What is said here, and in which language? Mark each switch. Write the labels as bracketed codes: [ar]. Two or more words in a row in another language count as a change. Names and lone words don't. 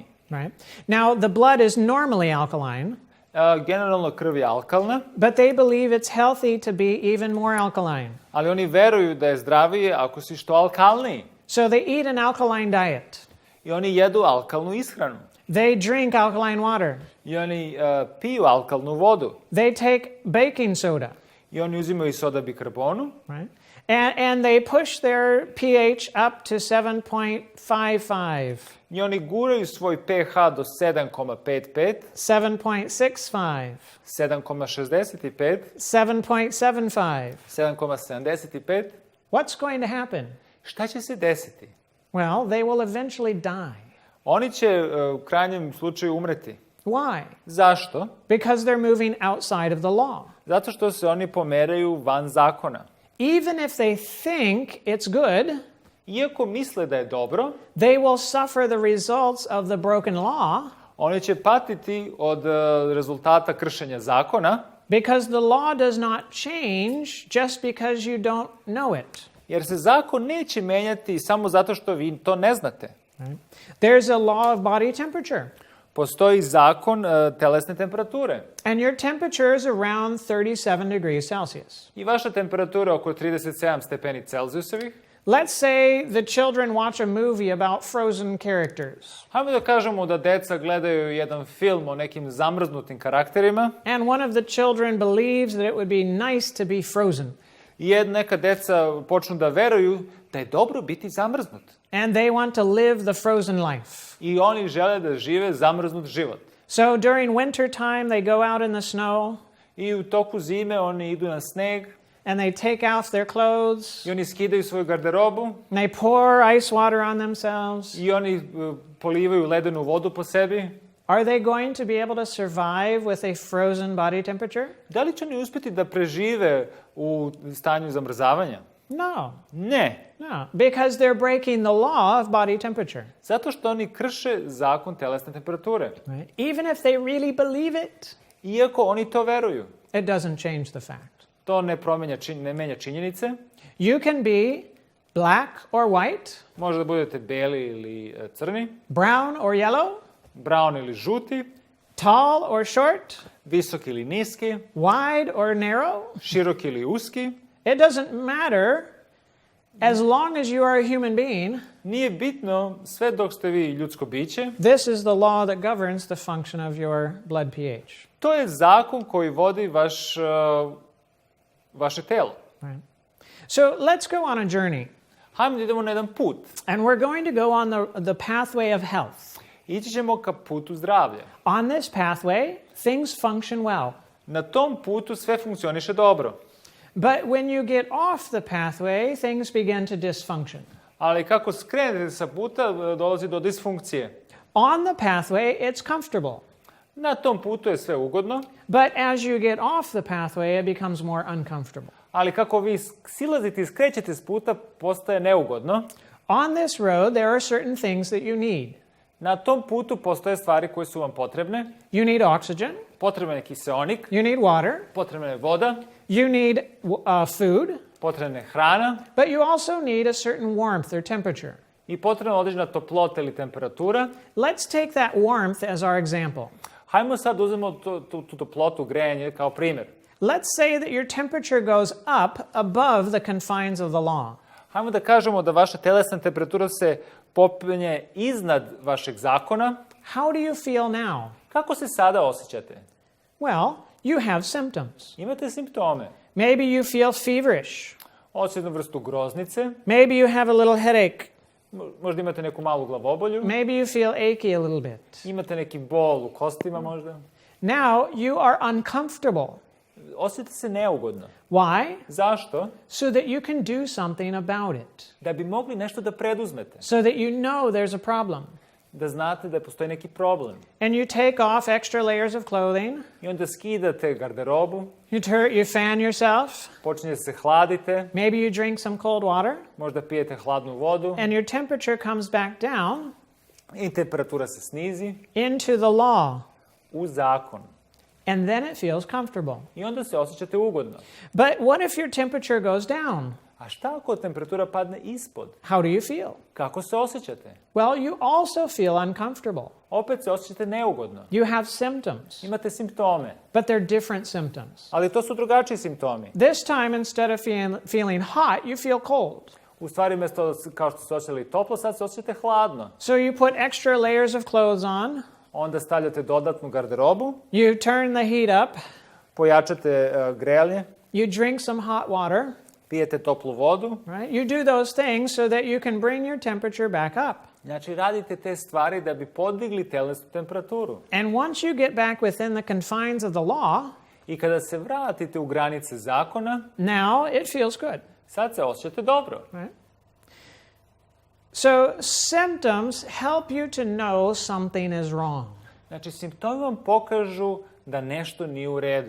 [en] Right? Now, the blood is normally alkaline, [sr] Generalno krv je alkalna, [en] but they believe it's healthy to be even more alkaline. [sr] ali oni veruju da je zdravije ako si što alkalniji. [en] So they eat an alkaline diet. [sr] I oni jedu alkalnu ishranu. [en] They drink alkaline water. [sr] I oni piju alkalnu vodu. [en] They take baking soda, [sr] I oni uzimaju soda bikarbonu. [en] right? And they push their pH up to 7.55, [sr] I oni guraju svoj pH do 7,55, [en] 7.65, [sr] 7,65, [en] 7.75. [sr] 7,75. [en] What's going to happen? [sr] Šta će se desiti? [en] Well, they will eventually die. [sr] Oni će u krajnjem slučaju umreti. [en] Why? [sr] Zašto? [en] Because they're moving outside of the law. [sr] Zato što se oni pomeraju van zakona. [en] Even if they think it's good, [sr] Iako misle da je dobro, [en] they will suffer the results of the broken law [sr] oni će patiti od rezultata kršenja zakona, [en] because the law does not change just because you don't know it. [sr] jer se zakon neće menjati samo zato što vi to ne znate. [en] Right? There's a law of body temperature, [sr] Postoji zakon telesne temperature. [en] and your temperature is around 37 degrees Celsius. [sr] I vaša temperatura je oko 37 stepeni Celzijusovih. [en] Let's say the children watch a movie about frozen characters, [sr] Hajmo da kažemo da deca gledaju jedan film o nekim zamrznutim karakterima [en] and one of the children believes that it would be nice to be frozen, [sr] i neka deca počnu da veruju da je dobro biti zamrznut. [en] and they want to live the frozen life. [sr] I oni žele da žive zamrznut život. [en] So during winter time, they go out in the snow, [sr] I u toku zime oni idu na sneg [en] and they take off their clothes, [sr] i oni skidaju svoju garderobu [en] and they pour ice water on themselves. [sr] i oni polivaju ledenu vodu po sebi. [en] Are they going to be able to survive with a frozen body temperature? [sr] Da li će oni uspjeti da prežive u stanju zamrzavanja? [en] No, [sr] Ne. [en] no, because they're breaking the law of body temperature. [sr] Zato što oni krše zakon telesne temperature. [en] Right? Even if they really believe it, [sr] Iako oni to veruju. [en] it doesn't change the fact. [sr] To ne menja činjenice. [en] You can be black or white, [sr] Može da budete beli ili crni, [en] brown or yellow, [sr] brown ili žuti, [en] tall or short, [sr] visoki ili niski, [en] wide or narrow. [sr] široki ili uski. [en] It doesn't matter as long as you are a human being. [sr] Nije bitno sve dok ste vi ljudsko biće. [en] This is the law that governs the function of your blood pH. [sr] To je zakon koji vodi vaše telo. [en] Right? So let's go on a journey. [sr] Hajmo da idemo na jedan put. [en] And we're going to go on the pathway of health. [sr] Ići ćemo ka putu zdravlja. [en] On this pathway, things function well. [sr] Na tom putu sve funkcioniše dobro. [en] But when you get off the pathway, things begin to dysfunction. [sr] Ali kako skrenete sa puta, dolazi do disfunkcije. [en] On the pathway, it's comfortable. [sr] Na tom putu je sve ugodno, [en] But as you get off the pathway, it becomes more uncomfortable. [sr] ali kako vi silazite i skrećete s puta, postaje neugodno. [en] On this road, there are certain things that you need. [sr] Na tom putu postoje stvari koje su vam potrebne. [en] You need oxygen. [sr] Potreban je kiseonik, [en] You need water. [sr] potrebna je voda, [en] You need food. [sr] potrebna je hrana [en] But you also need a certain warmth or temperature. [sr] i potrebna je određena toplota ili temperatura. [en] Let's take that warmth as our example. [sr] Hajmo sad uzmemo tu toplotu, grejanje kao primjer. [en] Let's say that your temperature goes up above the confines of the law. [sr] Hajmo da kažemo da vaša telesna temperatura se popenje iznad vašeg zakona. [en] How do you feel now? [sr] Kako se sada osjećate? [en] Well, you have symptoms. [sr] Imate simptome. [en] Maybe you feel feverish. [sr] Osjećate jednu vrstu groznice, [en] Maybe you have a little headache. [sr] možda imate neku malu glavobolju, [en] Maybe you feel achy a little bit. [sr] imate neki bol u kostima možda. [en] Now you are uncomfortable. [sr] Osjećate se neugodno. [en] Why? [sr] Zašto? [en] So that you can do something about it. [sr] Da bi mogli nešto da preduzmete. [en] So that you know there's a problem. [sr] Da znate da postoji neki problem. [en] And you take off extra layers of clothing. [sr] I onda skidate garderobu, [en] You fan yourself. [sr] počinjete se hladite, [en] Maybe you drink some cold water. [sr] možda pijete hladnu vodu [en] And your temperature comes back down [sr] i temperatura se snizi [en] into the law. [sr] u zakon. [en] And then it feels comfortable. [sr] I onda se osjećate ugodno. [en] But what if your temperature goes down? [sr] A šta ako temperatura padne ispod? [en] How do you feel? [sr] Kako se osjećate? [en] Well, you also feel uncomfortable. [sr] Opet se osjećate neugodno. [en] You have symptoms, [sr] Imate simptome, [en] but they're different symptoms. [sr] ali to su drugačiji simptomi. [en] This time, instead of feeling hot, you feel cold. [sr] U stvari, mjesto kao što ste osjećali toplo, sad se osjećate hladno. [en] So you put extra layers of clothes on. [sr] Onda stavljate dodatnu garderobu, [en] You turn the heat up. [sr] pojačate grejanje, [en] You drink some hot water. [sr] pijete toplu vodu. [en] Right? You do those things so that you can bring your temperature back up. [sr] Znači, radite te stvari da bi podigli telesnu temperaturu. [en] And once you get back within the confines of the law, [sr] I kada se vratite u granice zakona, [en] now it feels good. [sr] sad se osjećate dobro. [en] Right? So symptoms help you to know something is wrong, [sr] Znači, simptomi vam pokažu da nešto nije u redu.